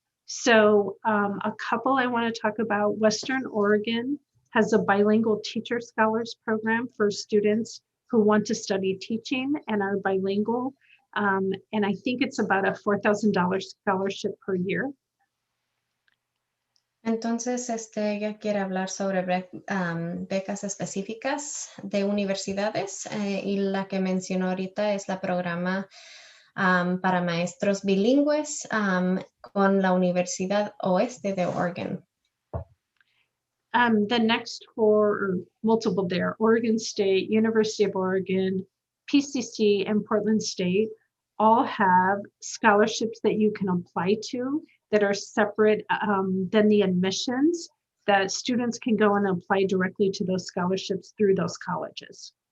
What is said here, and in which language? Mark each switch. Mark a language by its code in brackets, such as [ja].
[en] So a couple I want to talk about. Western Oregon has a bilingual teacher scholars program for students who want to study teaching and are bilingual. And I think it's about a $4,000 scholarship per year. [es] Entonces, ella quiere hablar sobre becas específicas de universidades y la que mencionó ahorita es la programa para maestros bilingües con la Universidad Oeste de Oregon. [en] The next four, or multiple there, Oregon State, University of Oregon, PCC, and Portland State all have scholarships that you can apply to that are separate than the admissions, that students can go and apply directly to those scholarships through those colleges.